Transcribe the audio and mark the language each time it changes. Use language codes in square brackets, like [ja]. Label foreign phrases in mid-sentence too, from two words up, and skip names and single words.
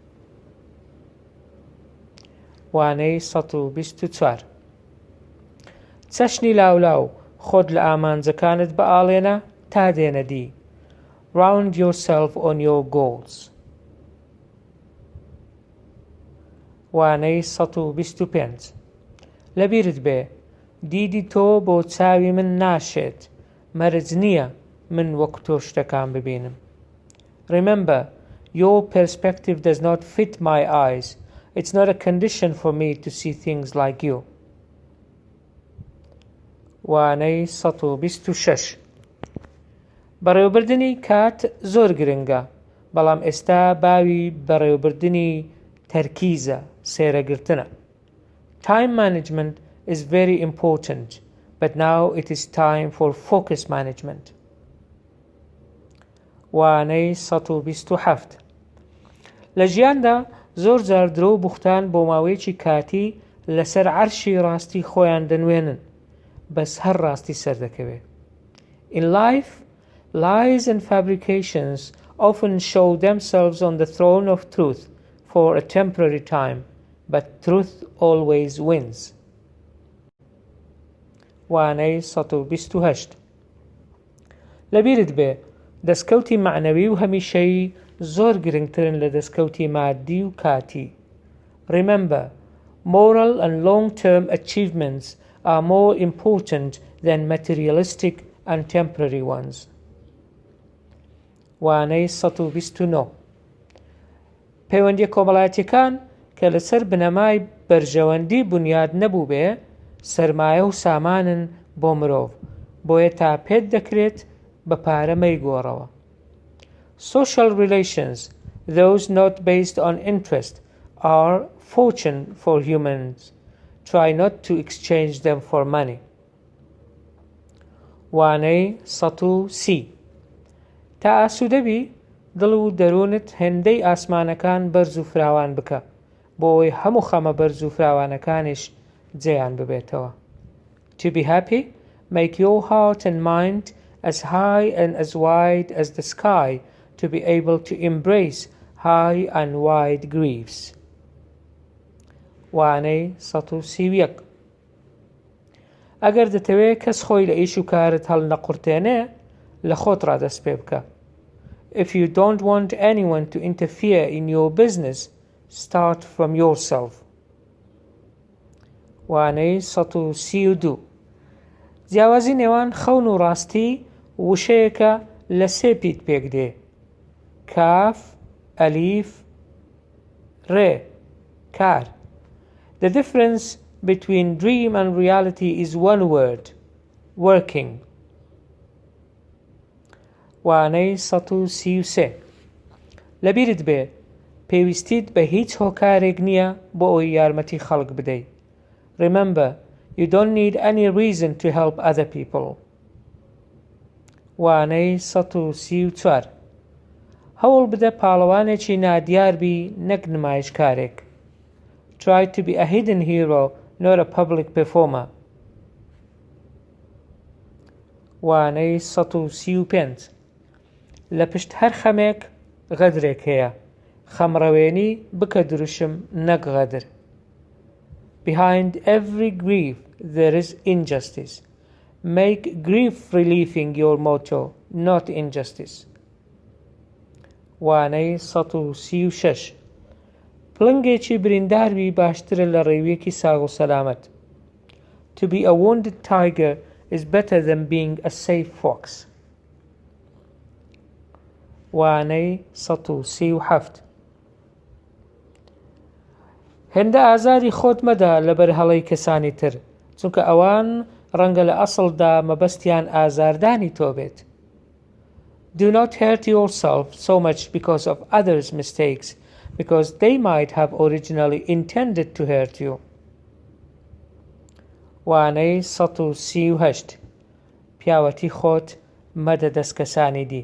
[ckb] وانەی 124 چەشنی لاولاو خۆت لە ئامانجەکانت بەئاڵێنە تا دێنە دی. [en] Round yourself on your goals. [ckb] وانەی 125 لەبیرت بێ دیدی تۆ بۆ چاوی من ناشێت، مەرج نییە من وەک تۆ شتەکان ببینم. [en] Remember, your perspective does not fit my eyes. It's not a condition for me to see things like you. [ckb] وانەی 126 بەڕێوەبردنی کات زۆر گرنگە، بەڵام ئێستا باوی بەڕێوەبردنی تەرکیزە، سێرەگرتنە. [en] Time management is very important, but now it is time for focus management. [ckb] وانەی 127 لە ژیاندا زۆر جار درۆ و بوختان بۆ ماوەیەکی کاتی لەسەر عەرشی ڕاستی خۆیان دەنوێنن، بەس هەر ڕاستی سەردەکەوێ. [en] In life, lies and fabrications often show themselves on the throne of truth for a temporary time, but truth always wins. [ckb] وانەی 128 لەبیرت بێ دەستکەوتی معنەوی و هەمیشەیی زۆر گرنگترن لە دەستکەوتی مادی و کاتی. [en] Remember, moral and long-term achievements are more important than materialistic and temporary ones. [ckb] وانەی 129 پەیوەندیە کۆمەڵایەتیەکان کە لەسەر بنەمای بەرژەوەندی بنیاد نەبوو بێ سەرمایە و سامانن بۆ مرۆڤ، بۆیە تا پێت دەکرێت بە پارە مەیگۆڕەوە. [en] Social relations, those not based on interest, are fortune for humans. Try not to exchange them for money. [ckb] وانەی 130 تا ئاسوودەبی دڵ و دەروونت هێندەی ئاسمانەکان بەرز و فراوان بکە بۆ ئەوەی هەموو خەمە بەرز و فراوانەکانیش جێیان ببێتەوە. [en] To be happy, make your heart and mind as high and as wide as the sky to be able to embrace high and wide griefs. [ckb] وانەی 131 ئەگەر دەتەوێت کەس خۆی لە ئیش و کارت هەڵ نەقورتێنێ لە خۆت ڕادەست پێ بکە. [en] If you don't want anyone to interfere in your business, start from yourself. [ckb] وانەی 132 جیاوازی نێوان خەون و ڕاستی وشەیەکە لە سێ پیت پێک دێ: کاف، ئەلیف، ڕێ، کار. [en] The difference between dream and reality is one word: working. [ckb] وانەی 133 لەبیرت بێ پێویستیت بە هیچ هۆکارێک نییە بۆ ئەوی یارمەتی خەڵک بدەیت. [en] Remember, you don't need any reason to help other people. [ckb] وانەی 134 هەوڵ بدە پاڵەوانێکی نادیار بی نەک نمایشکارێک. [en] Try to be a hidden hero, not a public performer. [ckb] وانەی 135 لە پشت هەر خەمێک غەدرێک هەیە. خەمڕەوێنی بکە دروشم نەک غەدر. [en] Behind every grief there is injustice. Make grief relieving your motto, not injustice. [ckb] وانەی 136 پڵنگێکی برینداربی باشترە لە ڕێویەکی ساغ و سەلامەت. [en] To be a wounded tiger is better than being a safe fox. [ckb] وانەی 137 هێندە ئازاری خۆت مەدا لەبەر هەڵەی کەسانی تر، چونکە ئەوان ڕەنگە لە ئەسڵدا مەبەستیان ئازاردانی تۆ بێت. [en] Do not hurt yourself so much because of others' mistakes, because they might have originally intended to hurt you. [ckb] وانەی 138 پیاوەتی خۆت مەدە دەست کەسانی دی.